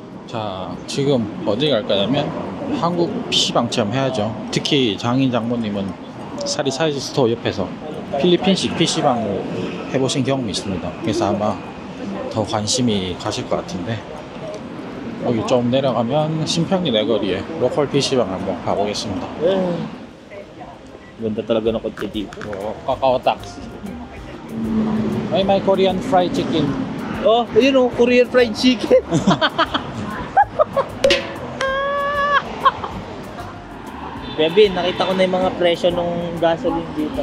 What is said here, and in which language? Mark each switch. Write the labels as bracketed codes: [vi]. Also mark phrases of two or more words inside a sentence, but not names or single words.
[ko] 자, 지금 어디 갈 거냐면 한국 PC방 체험해야죠. 특히 장인 장모님은 사리 사이즈 스토어 옆에서 필리핀식 PC방을 해보신 경험이 있습니다. 그래서 아마 더 관심이 가실 것 같은데, 여기 좀 내려가면 신평리 내거리에 로컬 PC방 한번 가보겠습니다. [tl] Ganda talaga ng kotse dito. Kakao Tax. May [en] Korean fried chicken. [tl] Oh, ayun oh, [en] Korean fried chicken. [tl] Bebe, nakita ko na yung mga presyo ng gasoline dito.